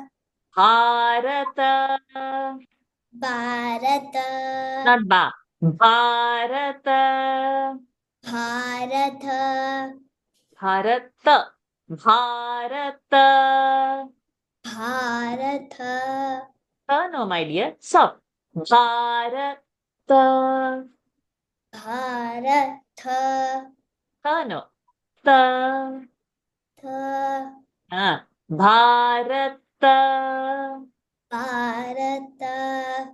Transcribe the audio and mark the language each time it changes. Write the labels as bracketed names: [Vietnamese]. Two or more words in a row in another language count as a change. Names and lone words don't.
[English] Bharata. Bharata Not ba. Bharata. Bharata Bharata. Bharata. Bharata No, my dear. So, Bharata. Bharata No. Ta. Tha Bharata. Bharata